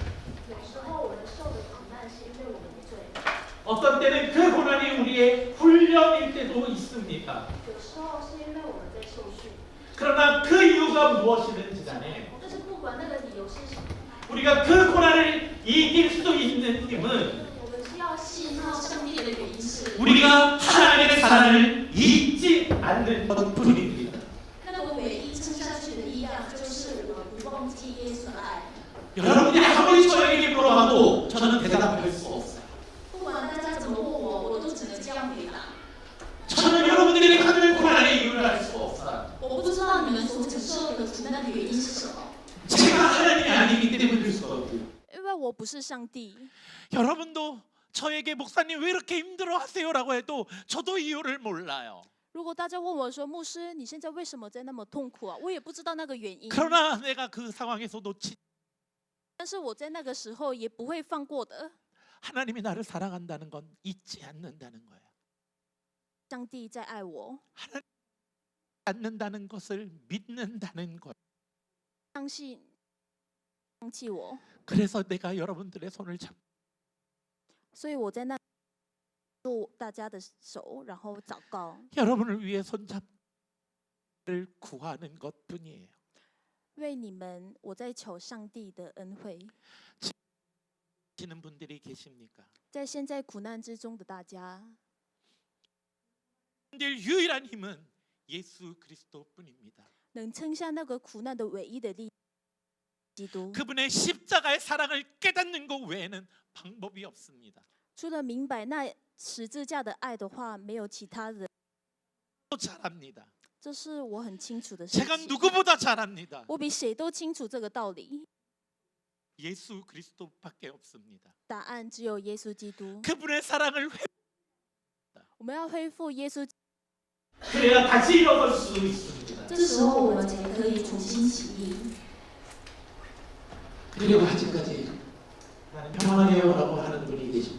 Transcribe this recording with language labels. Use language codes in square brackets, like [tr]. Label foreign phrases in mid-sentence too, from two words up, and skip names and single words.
[zh] 有时候我们受的苦难是因为我们的罪， [ko] 어떤 때는 그 고난이 우리의 훈련일 때도 있습니다. [zh] 有时候是因为我们在受训。 [ko] 그러나 그 이유가 무엇이든지 간에 [zh] 但是不管那个理由是什么， [ko] 우리가 그 고난을 이길 수 있는 힘은 [zh] 我们是要信靠上帝的原因是， [ko] 우리가 하나님의 사랑을 잊지 않는 것뿐입니다. [zh] 那个唯一撑下去的力量就是我们不忘记耶稣的爱。 [ko] 여러분이 아무리 저에게 물어봐도 저는 대답할 수 없어요. [zh] 不管大家怎么问我，我都只能这样回答。 [ko] 저는 여러분들이 갖는 고난의 이유를 알 수 없어요. [zh] 我不知道你们所承受的苦难的原因是什么， [ko] 제가 하나님이 아니기 때문일 수 없고요. [zh] 因为我不是上帝。 [ko] 여러분도 저에게 목사님 왜 이렇게 힘들어하세요라고 해도 저도 이유를 몰라요. [zh] 如果大家问我说，牧师，你现在为什么在那么痛苦啊？我也不知道那个原因。 [ko] 그러나 내가 그 상황에서 놓치 [zh] 但是我在那个时候也不会放过的。 [ko] 하나님이 나를 사랑한다는 건 잊지 않는다는 거예요. [zh] 上帝在爱我， [ko] 않는다는 것을 믿는다는 거예요. [zh] 相信放弃我， [ko] 그래서 내가 여러분들의 손을 잡고 [zh] 所以我在那握大家的手，然后祷告， [ko] 여러분을 위해 손잡을 구하는 것뿐이에요. [zh] 为你们，我在求上帝的恩惠。 [ko] 하시는 분들이 계십니까? [zh] 在现在苦难之中的大家， [ko] 늘 유일한 힘은 예수 그리스도뿐입니다. [zh] 能撑下那个苦难的唯一的力，基督。 [ko] 그분의 십자가의 사랑을 깨닫는 것 외에는 방법이 없습니다. [zh] 除了明白那十字架的爱的话，没有其他的。 [ko] 잘 압니다. [zh] 这是我很清楚的事 [ko] 제가 [zh] 情。 [ko] 누구보다 잘 압니다. [zh] 我比谁都清楚这个道理。 [ko] 예수 그리스도밖에 없습니다. [zh] 答案只有耶稣基督。 [ko] 그분의 사랑을 [zh] 我们要恢复耶稣， [ko] 그래야 다시 일어설 수 있습니다. [zh] 这时候我们才可以重新起立。 [ko] 그리고 아직까지 나는 평안해요라고 하는 분이 계십니다.